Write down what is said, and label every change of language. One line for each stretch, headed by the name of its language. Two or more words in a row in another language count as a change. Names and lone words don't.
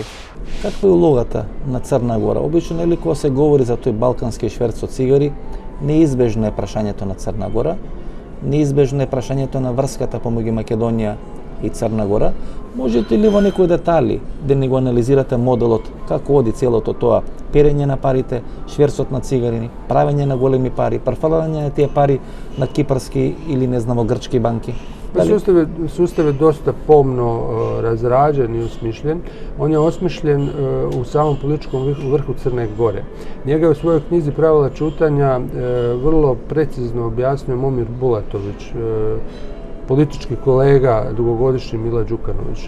Macedonian: Каква е улогата на Црна Гора? Обично, нели, кога се говори за тој балкански шверц од цигари, неизбежно е прашањето на Црна Гора, неизбежно е прашањето на врската помеѓу Македонија и Црна Гора. Можете ли во некои детали да ни го анализирате моделот, како оди целото тоа перење на парите, шверцот на цигари, правење на големи пари, префрлање на тие пари на кипарски или не знамо грчки банки?
Croatian: Sustav je dosta pomno razrađen i osmišljen. On je osmišljen u samom političkom vrhu Crne Gore. Njega je u svojoj knjizi Pravila čutanja vrlo precizno objasnio Momir Bulatović, politički kolega dugogodišnji Mila Đukanovića.